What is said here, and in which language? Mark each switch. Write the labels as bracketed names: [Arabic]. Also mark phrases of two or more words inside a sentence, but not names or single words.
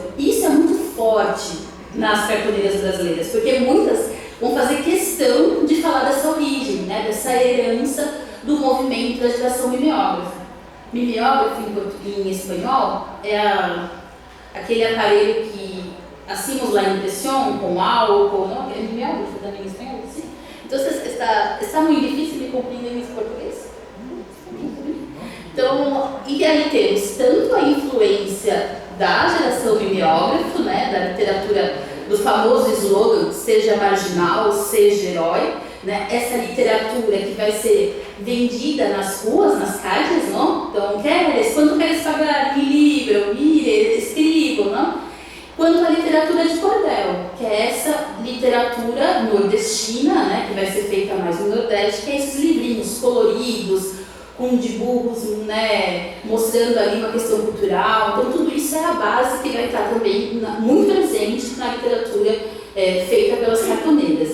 [Portuguese] Isso é muito forte nas cartoneiras brasileiras, porque muitas vão fazer questão de falar dessa origem, né, dessa herança do movimento da geração mimeógrafa. Mimeógrafo em espanhol é aquele aparelho que [Spanish] hacemos la impresión [Portuguese] com álcool, não? É mimeógrafo também em espanhol, sim. Então, está muito difícil de compreender em português. Então, e aí temos tanto a influência da geração mimeógrafo, né, da literatura, do famoso slogan, seja marginal, seja herói, né, essa literatura que vai ser vendida nas ruas, nas calles, não? [Spanish] Então, quando queres pagar mi libro, mire, escribo, [Portuguese] não? Quanto à literatura de cordel, que é essa literatura nordestina, né, que vai ser feita mais no Nordeste, que é esses livrinhos coloridos, com dibujos, né, mostrando ali uma questão cultural. Então, tudo isso é a base que vai estar também muito presente na literatura feita pelas cartoneiras.